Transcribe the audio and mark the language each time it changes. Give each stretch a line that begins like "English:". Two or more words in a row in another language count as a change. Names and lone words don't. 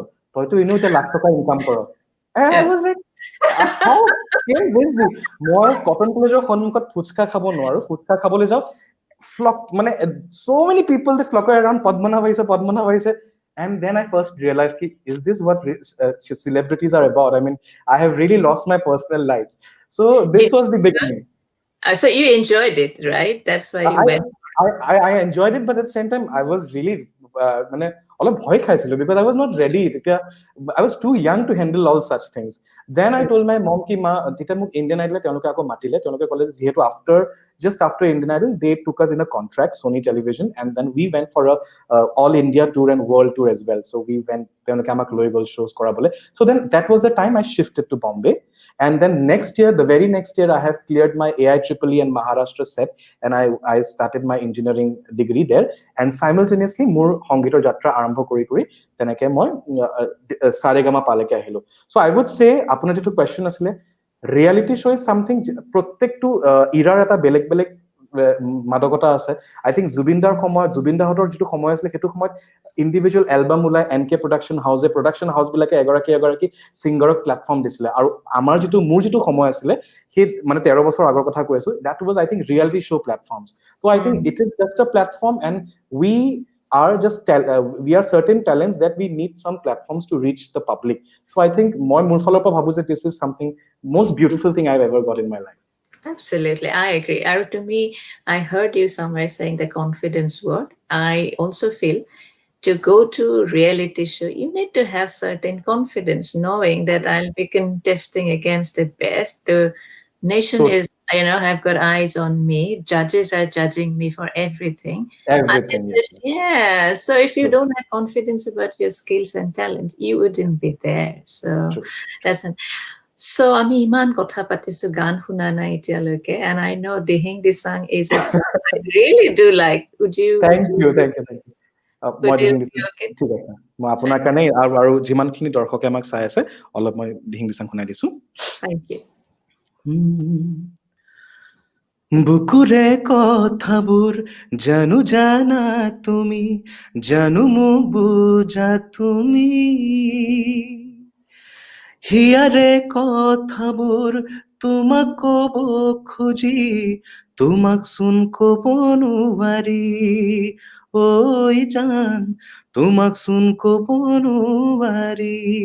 Assamese: তই তো তে লাখ টকা income কৰো.
English: And I yeah. was like, how can this be?
Assamese: Moi cotton collegeৰ সন্মুখত ফুচকা খাব নোৱাৰো, ফুচকা খাবলৈ যাওঁ,
English: flock, মানে so many people, they flock around, Padmanabh aise. And then I first realized, is this what celebrities are about? I mean, I have really lost my personal life. So this Did was the beginning. so you enjoyed it, right? That's why you I, went. I enjoyed it, but at the same time, I was really
Assamese: মানে অলপ ভয় খাইছিলো,
English: because I was not ready. I was too young to handle all such things. Then I told my mom,
Assamese: কি মা, তেতিয়া মোক ইণ্ডিয়ান আইডলে তেওঁলোকে আকৌ মাতিলে, তেওঁলোকে ক'লে যিহেতু
English: just after Indian Idol, they took us in a contract, Sony Television, and then we went for a all India tour and world tour as well. So we went,
Assamese: তেওঁলোকে আমাক লৈ গ'ল shows কৰাবলে.
English: So then that was the time I shifted to Bombay. And then the very next year, I have cleared my AIEEE and Maharashtra set, and I started my engineering degree there. And simultaneously,
Assamese: মোৰ সংগীতৰ যাত্ৰা আৰম্ভ কৰি তেনেকে মই সাৰেগামা পালেকে আহিলো।
English: So I would say,
Assamese: আপোনাৰ যিটো question আছিলে,
English: reality show is something,
Assamese: প্ৰত্যেকটো ইৰাৰ এটা বেলেগ বেলেগ মাদকতা আছে।
English: I think
Assamese: জুবিন দাহঁতৰ যিটো সময় আছিলে, সেইটো সময়ত
English: individual album
Assamese: ওলাই, NK
English: production house
Assamese: বিলাকে এগৰাকী
English: singerক platform
Assamese: দিছিলে। আৰু মোৰ যিটো সময় আছিলে, সেই মানে 13 বছৰ আগৰ কথা কৈ আছো,
English: that was, I think, reality show platforms. So I think it is just a platform, and we we are certain talents that we need some platforms to reach the public. So I think
Assamese: মই মোৰ ফালৰ পৰা ভাবো যে
English: this is something most beautiful thing I've ever got in my life. Absolutely, I agree. To me, I heard you somewhere saying the confidence word. I also feel to go to reality show, you need to have certain confidence, knowing that I'll be contesting against the best. The nation So is, have got eyes on me. Judges are judging me for everything. everything, yes. Yeah. So if you True. don't have confidence about your skills and talent, you wouldn't be there. So True. that's an. So
Assamese: আমি ইমান কথা পাতিছো, গান শুনা নাই এতিয়ালৈকে,
English: and I know Dihing Disang is a song I really do like. Would you Thank you. মই would you দিহিং be দিছাং, okay?
Assamese: ঠিক আছে, মই আপোনাৰ কাৰণে আৰু যিমানখিনি দৰ্শকে আমাক চাই আছে, অলপ মই দিহিং দিছাং শুনাই দিছো।
English: Thank you.
Assamese: বুকুৰে কথাবোৰ জানো জানা তুমি, জানো মোক বুজা তুমি, হিয়াৰে কথাবোৰ তোমাক কব খুজি, তোমাক চোন কব নোৱাৰি, ঐ জান, তোমাক চোন কব নোৱাৰি।